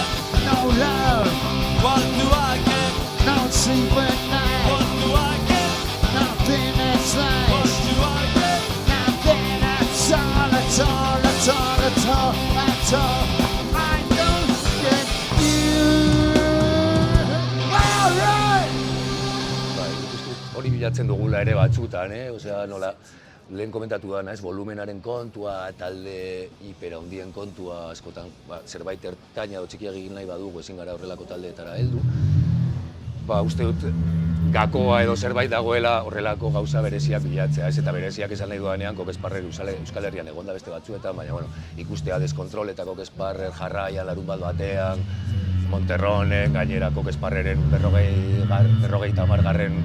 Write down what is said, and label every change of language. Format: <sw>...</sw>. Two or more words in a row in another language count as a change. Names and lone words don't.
<en>No love. What do I get? No sleep at night. What do I get? Nothing that's nice. What do I get? Nothing that's all, that's all, that's all, that's all, that's all. I don't get you. All right.</en> <eu>Bai, ikustu hori bilatzen dugula ere batzutan, Osea, nola, lehen komentatu da, ez, volumenaren kontua, talde hiperhandien kontua, askotan, zerbait ertaina edo txikiak egin nahi badugu, ezin gara horrelako taldeetara heldu. Ba, uste dut, gakoa edo zerbait dagoela horrelako gauza bereziak bilatzea, ez, eta bereziak esan nahi dudanean Kokesparrer Euskal Herrian egonda beste batzuetan, baina, bueno, ikustea Deskontrol eta Kokesparrer jarraia larun bat batean, Monterronen, gainera Kokesparreren 50.</eu>